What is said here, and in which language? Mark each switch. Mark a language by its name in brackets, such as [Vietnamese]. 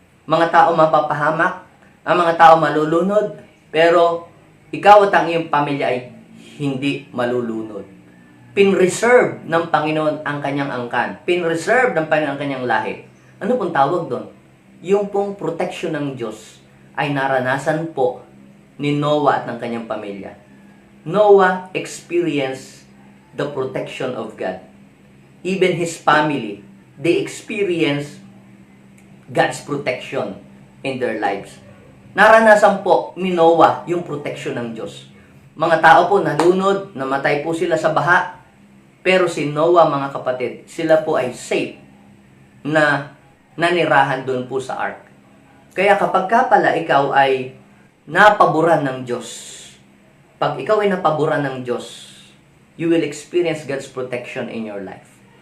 [Filipino] Mga tao mapapahamak, ang mga tao malulunod, pero ikaw at ang iyong pamilya ay hindi malulunod. Pinreserve ng Panginoon ang kanyang angkan. Pinreserve ng Panginoon ang kanyang lahi. Ano pong tawag doon? Yung pong protection ng Diyos ay naranasan po ni Noah at ng kanyang pamilya. [English] Noah experienced the protection of God. Even his family, they experienced God's protection in their lives. [Filipino] Naranasan po ni Noah yung protection ng Diyos. Mga tao po nalunod, namatay po sila sa baha. Pero si Noah, mga kapatid, sila po ay safe na nanirahan doon po sa ark. Kaya kapag ka pala ikaw ay napaboran ng Diyos, pag ikaw ay napaboran ng Diyos, you will experience God's protection in your life.